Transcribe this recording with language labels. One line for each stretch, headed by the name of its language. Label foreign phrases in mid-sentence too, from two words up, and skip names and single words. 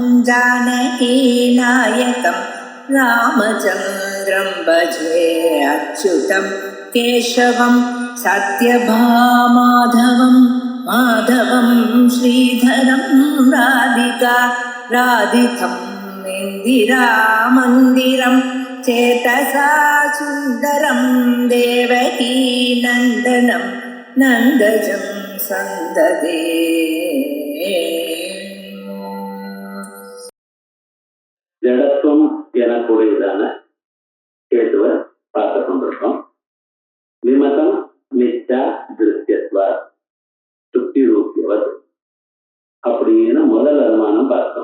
Sanskrit: जानकीनायकं रामचन्द्रं भजे अच्युतं केशवं सत्यभामाधवं माधवं श्रीधरं राधितं इन्दिरामन्दिरं चेतसा सुन्दरं देवकी नन्दनं नन्दजं सन्ददे.
Tamil: ஜடத்துவம் எனக்கூடியதான கேட்டுவ பார்த்து கொண்டிருக்கோம்.
Sanskrit: विमतं निच्चा दृश्यत्वा शुक्ति रूप्यवदु
Tamil: அப்படின்னு முதல் அனுமானம் பார்த்தோம்.